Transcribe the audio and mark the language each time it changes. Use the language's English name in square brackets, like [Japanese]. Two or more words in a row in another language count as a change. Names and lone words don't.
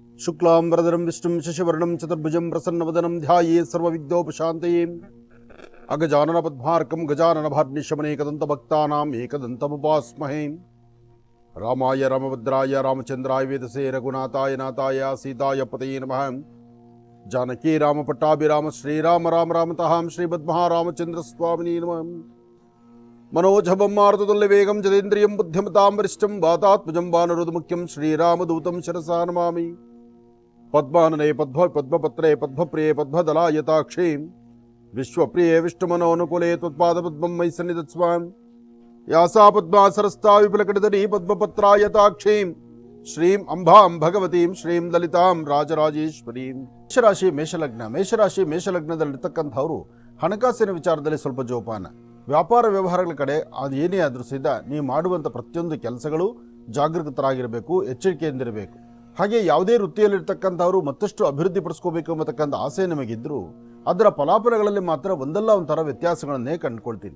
[Sanskrit] ಶುಕ್ಲಾಂಬರಧರಂ ವಿಷ್ಣುಂ ಶಶಿವರ್ಣಂ ಚತುರ್ಭುಜಂ ಪ್ರಸನ್ನವದನಂ ಧ್ಯಾಯೇ ಸರ್ವವಿಘ್ನೋಪಶಾಂತಯೇ ಅಗಜಾನನ ಪದ್ಮಾರ್ಕಂ ಗಜಾನನ ಭಾರ್ನಿಶಮನೇಕದಂತಭಕ್ತಾನಾಂ ಏಕದಂತಮುಪಾಸ್ಮಹೇ ರಾಮಾಯ ರಾಮಭದ್ರಾಯ ರಾಮಚಂದ್ರಾಯ ವೇದಸೇ ರಘುನಾಥಾಯ ನಾಥಾಯ ಸೀತಾಯ ಪತಯೇ ನಮಃ ಜಾನಕಿ ರಾಮ ಪಟ್ಟಾಭಿರಾಮ ಶ್ರೀರಾಮ ರಾಮ ರಾಮತಃ ಶ್ರೀಮದ್ಮಹಾರಾಮಚಂದ್ರ ಸ್ವಾಮಿನೇ ನಮಃ मनोजभं मारुततुल्यवेगं जतेन्द्रियं बुद्धिमतां वरिष्ठं वातात्मजं वानरोधमुख्यं श्रीरामदूतं शिरसा नमामि पद्मानने पद्मपत्रे पद्मप्रिये पद्मदलायताक्षे विश्वप्रिये विष्णुमनोनुकूले त्वत्पादपद्मं मयि सन्निधत्स्व यासा पद्मासरस्ता विपुलकटितटी पद्मपत्रायताक्षे श्रीं अंबां भगवतीं श्रीं ललितां राजराजेश्वरीं [Kannada] ಮೇಷರಾಶಿ ಮೇಷಲಗ್ನದಲ್ಲಿರ್ತಕ್ಕಂಥವರು ಹಣಕಾಸಿನ ವಿಚಾರದಲ್ಲಿ ಸ್ವಲ್ಪ ಜೋಪಾನ. ವ್ಯಾಪಾರ ವ್ಯವಹಾರಗಳ ಕಡೆ ಅದು ಏನೇ ಆದರೂ ಸಹಿತ ನೀವು ಮಾಡುವಂಥ ಪ್ರತಿಯೊಂದು ಕೆಲಸಗಳು ಜಾಗೃತರಾಗಿರಬೇಕು, ಎಚ್ಚರಿಕೆಯಿಂದಿರಬೇಕು. ಹಾಗೆ ಯಾವುದೇ ವೃತ್ತಿಯಲ್ಲಿರ್ತಕ್ಕಂಥವರು ಮತ್ತಷ್ಟು ಅಭಿವೃದ್ಧಿ ಪಡಿಸ್ಕೋಬೇಕು ಅನ್ನತಕ್ಕಂಥ ಆಸೆ ನಿಮಗಿದ್ದರೂ ಅದರ ಫಲಾಫಲಗಳಲ್ಲಿ ಮಾತ್ರ ಒಂದಲ್ಲ ಒಂಥರ ವ್ಯತ್ಯಾಸಗಳನ್ನೇ ಕಂಡುಕೊಳ್ತೀರಿ.